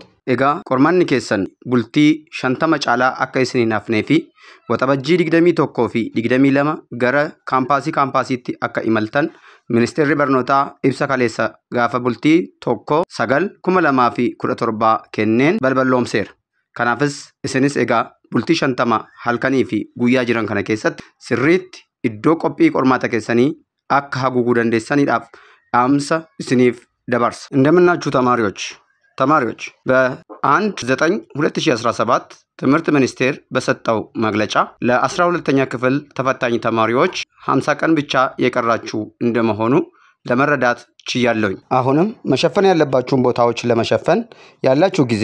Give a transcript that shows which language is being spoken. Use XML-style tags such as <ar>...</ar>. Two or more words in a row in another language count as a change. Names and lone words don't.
<om>Egaa qormaanni keessan bultii 50 caalaa akka isiniin hafnee fi waxabajjii 21 fi 22 gara kaampaasiitti akka imaltan Ministeerri Barnootaa ibsa kaleessa gaafa bultii 1/9/2017 kenneen balballoomseera. Kanaafis isinis egaa bultii 50 halkanii fi guyyaa jiran kana keessatti sirriitti iddoo qophii qormaata keessanii akka haguuguu dandeessaniidhaaf dhaamsa isiniif</om> <am>ደባርስ እንደምናችሁ ተማሪዎች በ1/9/2017 ትምህርት ሚኒስቴር በሰጠው መግለጫ ለ12ኛ ክፍል ተፈታኝ ተማሪዎች 50 ቀን ብቻ የቀራችሁ እንደመሆኑ ለመረዳት ችያለሁኝ። አሁንም መሸፈን ያለባችሁን ቦታዎች ለመሸፈን ያላችሁ ጊዜ</am>